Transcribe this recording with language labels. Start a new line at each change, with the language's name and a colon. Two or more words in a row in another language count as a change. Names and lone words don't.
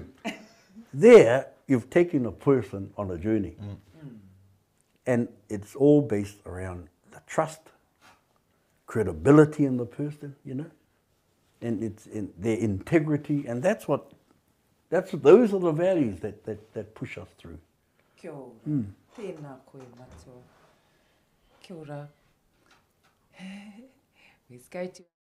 English: There, you've taken a person on a journey. And it's all based around the trust, credibility in the person, you know, and it's in their integrity, and those are the values that push us through.
Māori: Kia ora. Tēnā koe matua. Kia ora.
English: Let's go to...